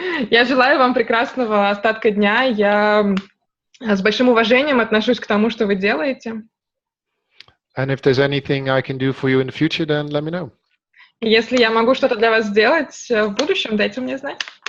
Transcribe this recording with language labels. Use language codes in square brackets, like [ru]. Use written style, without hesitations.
[ru] Я желаю вам прекрасного остатка дня. Я с большим уважением отношусь к тому, что вы делаете. [en] And if there's anything I can do for you in the future, then let me know. [ru] Если я могу что-то для вас сделать в будущем, дайте мне знать.